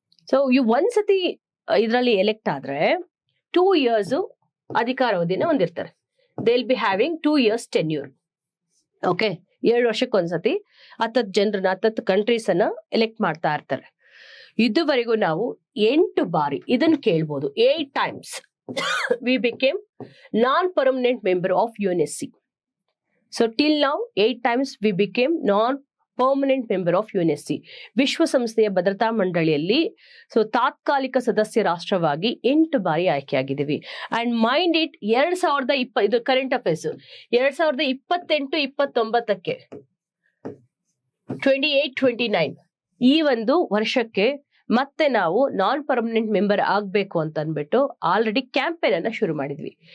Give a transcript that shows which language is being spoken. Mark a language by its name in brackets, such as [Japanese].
[Kannada] So ಒಂದ್ಸತಿ ಇದರಲ್ಲಿ elect ಆದ್ರೆ 2 years ಅಧಿಕಾರಾವಧಿನ ಹೊಂದಿರ್ತಾರೆ. [English] They will be having 2 years tenure. [Kannada] Okay, 2 ವರ್ಷಕ್ಕೊಂದ್ಸತಿ 10 ಜನರನ್ನ 10 ಕಂಟ್ರೀಸ್ ಅನ್ನ ಎಲೆಕ್ಟ್ ಮಾಡ್ತಾ ಇರ್ತಾರೆ. ಇದುವರೆಗೂ ನಾವು 8 ಬಾರಿ ಇದನ್ನ ಕೇಳ್ಬೋದು. [English] 8 times we became non-permanent member of UNSC. So till now 8 times we became non-permanent member of UNSC. [Kannada] ವಿಶ್ವಸಂಸ್ಥೆಯ ಭದ್ರತಾ ಮಂಡಳಿಯಲ್ಲಿ ತಾತ್ಕಾಲಿಕ ಸದಸ್ಯ ರಾಷ್ಟ್ರವಾಗಿ 8 ಬಾರಿ ಆಯ್ಕೆಯಾಗಿದ್ದೀವಿ. [English] and mind it, [Kannada] 2020 ಇದು ಕರೆಂಟ್ ಅಫೇರ್ಸ್, 2028-29ಕ್ಕೆ 28-29 ಈ ಒಂದು ವರ್ಷಕ್ಕೆ ಮತ್ತೆ ನಾವು non-permanent member ಆಗ್ಬೇಕು ಅಂತ ಅಂದ್ಬಿಟ್ಟು ಆಲ್ರೆಡಿ ಕ್ಯಾಂಪೇನ್ ಅನ್ನ ಶುರು ಮಾಡಿದ್ವಿ.